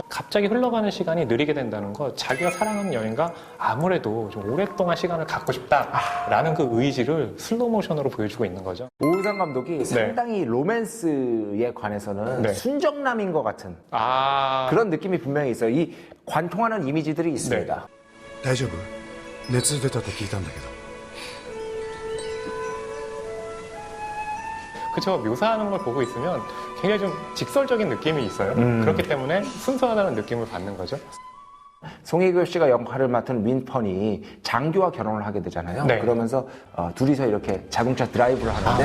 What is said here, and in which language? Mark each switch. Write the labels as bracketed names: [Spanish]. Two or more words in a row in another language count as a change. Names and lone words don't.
[Korean] 갑자기 흘러가는 시간이 느리게 된다는 거, 자기가 사랑하는 여인과 아무래도 좀 오랫동안 시간을 갖고 싶다라는 그 의지를 슬로우 모션으로 보여주고 있는 거죠. 오우상 감독이 상당히 로맨스에 관해서는 네. 순정남인 것 같은 아, 그런 느낌이 분명히 있어요. 이 관통하는 이미지들이 있습니다. [Japanese] 大丈夫熱出たって聞いたんだけど [Korean] 그쵸. 묘사하는 걸 보고 있으면 굉장히 좀 직설적인 느낌이 있어요. 그렇기 때문에 순수하다는 느낌을 받는 거죠. 송혜교 씨가 역할을 맡은 윈펀이 장규와 결혼을 하게 되잖아요. 네. 그러면서 둘이서 이렇게 자동차 드라이브를 하는데